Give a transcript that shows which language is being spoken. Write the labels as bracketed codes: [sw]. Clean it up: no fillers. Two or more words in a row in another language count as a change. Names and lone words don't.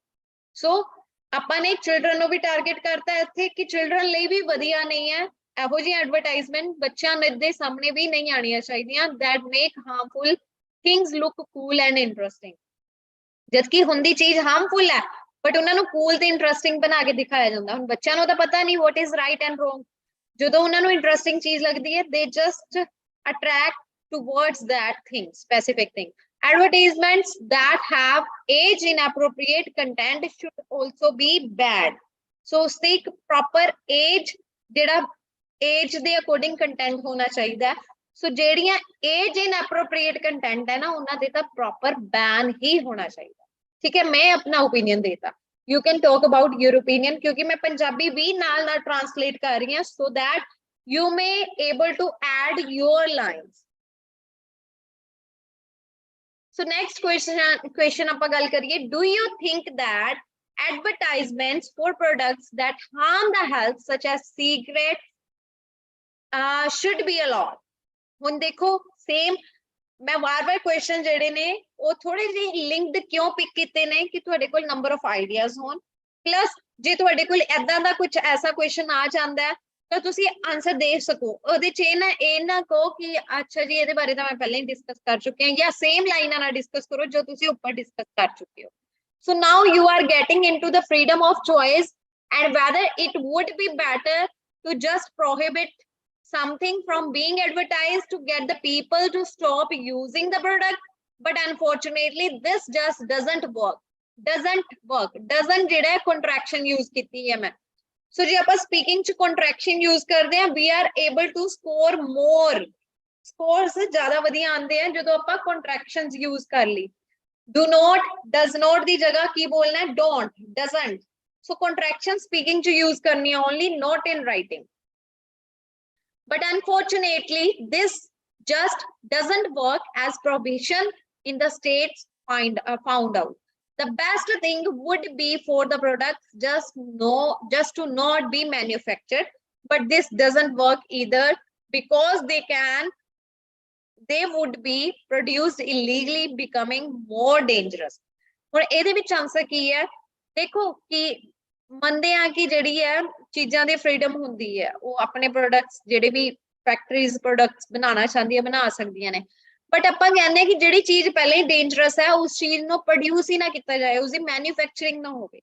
[pa] ਸੋ ਆਪਾਂ ਨੇ ਚਿਲਡਰਨ ਨੂੰ ਵੀ ਟਾਰਗੇਟ ਕਰਤਾ ਇੱਥੇ ਕਿ ਚਿਲਡਰਨ ਲਈ ਵੀ ਵਧੀਆ ਨਹੀਂ ਹੈ ਇਹੋ ਜਿਹੀ ਐਡਵਰਟਾਈਜ਼ਮੈਂਟ, ਬੱਚਿਆਂ ਦੇ ਸਾਹਮਣੇ ਵੀ ਨਹੀਂ ਆਉਣੀਆਂ ਚਾਹੀਦੀਆਂ, [en] that make harmful things look cool and interesting. [pa] ਜਦਕਿ ਹੁੰਦੀ ਚੀਜ਼ ਹਾਰਮਫੁਲ ਹੈ, ਬਟ ਉਹਨਾਂ ਨੂੰ ਕੂਲ ਤੇ ਇੰਟਰਸਟਿੰਗ ਬਣਾ ਕੇ ਦਿਖਾਇਆ ਜਾਂਦਾ। ਹੁਣ ਬੱਚਿਆਂ ਨੂੰ ਤਾਂ ਪਤਾ ਨਹੀਂ [en] what is right and wrong, [pa] ਜਦੋਂ ਉਹਨਾਂ ਨੂੰ ਇੰਟਰਸਟਿੰਗ ਚੀਜ਼ ਲੱਗਦੀ ਹੈ [en] they just attract towards that thing, specific thing. Advertisements that have age inappropriate content should also be banned. [pa] So ਉਸਦੀ ਇੱਕ [en] proper age, [pa] ਜਿਹੜਾ age ਦੇ [en] according content [pa] ਹੋਣਾ ਚਾਹੀਦਾ। ਸੋ ਜਿਹੜੀਆਂ [en] age inappropriate content [pa] ਹੈ ਨਾ, ਉਹਨਾਂ ਦੇ ਤਾਂ [en] proper ban [pa] ਹੀ ਹੋਣਾ ਚਾਹੀਦਾ। ਠੀਕ ਹੈ, ਮੈਂ ਆਪਣਾ opinion ਦੇਤਾ, [en] you can talk about your opinion, [pa] ਕਿਉਂਕਿ ਮੈਂ ਪੰਜਾਬੀ ਵੀ ਨਾਲ translate ਕਰ ਰਹੀ ਹਾਂ, [en] so that you may able to add your lines. So next question [pa] ਆਪਾਂ ਗੱਲ ਕਰੀਏ, [en] do you think that advertisements for products that harm the health such as cigarettes should be allowed? [pa] ਹੁਣ ਦੇਖੋ ਸੇਮ ਮੈਂ ਵਾਰ-ਵਾਰ ਕੁਐਸਚਨ ਜਿਹੜੇ ਨੇ ਉਹ ਥੋੜੇ ਜਿਹੇ ਲਿੰਕਡ ਕਿਉਂ ਪਿਕ ਕੀਤੇ ਨੇ ਕਿ ਤੁਹਾਡੇ ਕੋਲ [en] number of ideas [pa] ਹੋਣ, ਪਲੱਸ ਜੇ ਤੁਹਾਡੇ ਕੋਲ ਐਦਾਂ ਦਾ ਕੁਝ ਐਸਾ ਕੁਐਸਚਨ ਆ ਜਾਂਦਾ ਹੈ ਤਾਂ ਤੁਸੀਂ ਆਨਸਰ ਦੇ ਸਕੋ। ਉਹਦੇ ਚ ਇਹ ਨਾ ਕਹੋ ਕਿ ਅੱਛਾ ਜੀ ਇਹਦੇ ਬਾਰੇ ਤਾਂ ਮੈਂ ਪਹਿਲਾਂ ਹੀ ਡਿਸਕਸ ਕਰ ਚੁੱਕੀ ਹਾਂ, ਜਾਂ ਸੇਮ ਲਾਈਨਾਂ ਨਾਲ ਡਿਸਕਸ ਕਰੋ ਜੋ ਤੁਸੀਂ ਉੱਪਰ ਡਿਸਕਸ ਕਰ ਚੁੱਕੇ ਹੋ। [en] so now you are getting into the freedom of choice and whether it would be better to just prohibit something from being advertised to get the people to stop using the product, but unfortunately this just doesn't work doesn't [pa] ਜਿਹੜਾ contraction use ਕੀਤੀ ਹੈ ਮੈਂ। ਸੋ ਜੇ ਆਪਾਂ ਸਪੀਕਿੰਗ ਚ contraction use ਕਰਦੇ ਹਾਂ, [en] we are able to score more, scores [pa] ਜ਼ਿਆਦਾ ਵਧੀਆ ਆਉਂਦੇ ਆ ਜਦੋਂ ਆਪਾਂ [en] contractions use [pa] ਕਰ ਲਈ। [en] do not, does not [pa] ਦੀ ਜਗ੍ਹਾ ਕੀ ਬੋਲਣਾ ਹੈ, [en] don't, doesn't. So contraction speaking ਚ use [pa] ਕਰਨੀ ਹੈ [en] only, not in writing. But unfortunately, this just doesn't work as prohibition in the states found out. The best thing would be for the products just to not be manufactured, but this doesn't work either because they would be produced illegally, becoming more dangerous. [pa] ਹੁਣ ਇਹਦੇ ਵਿੱਚ ਆਨਸਰ ਕੀ ਹੈ? ਦੇਖੋ ਕਿ ਮੰਨਦੇ ਆ ਕਿ ਜਿਹੜੀ ਹੈ ਚੀਜ਼ਾਂ ਦੀ ਫਰੀडम ਹੁੰਦੀ ਹੈ, ਉਹ ਆਪਣੇ ਪ੍ਰੋਡਕਟਸ ਜਿਹੜੇ ਵੀ [en] factories products [pa] ਬਣਾਉਣਾ ਚਾਹੁੰਦੀਆਂ ਬਣਾ ਸਕਦੀਆਂ ਨੇ, ਬਟ ਆਪਾਂ ਕਹਿੰਦੇ ਕਿ ਜਿਹੜੀ ਚੀਜ਼ ਪਹਿਲਾਂ ਹੀ ਡੇਂਜਰਸ ਹੈ ਉਸ ਚੀਜ਼ ਨੂੰ ਪ੍ਰੋਡਿਊਸ ਹੀ ਨਾ ਕੀਤਾ ਜਾਏ, ਉਸਦੀ ਮੈਨੂਫੈਕਚਰਿੰਗ ਨਾ ਹੋਵੇ।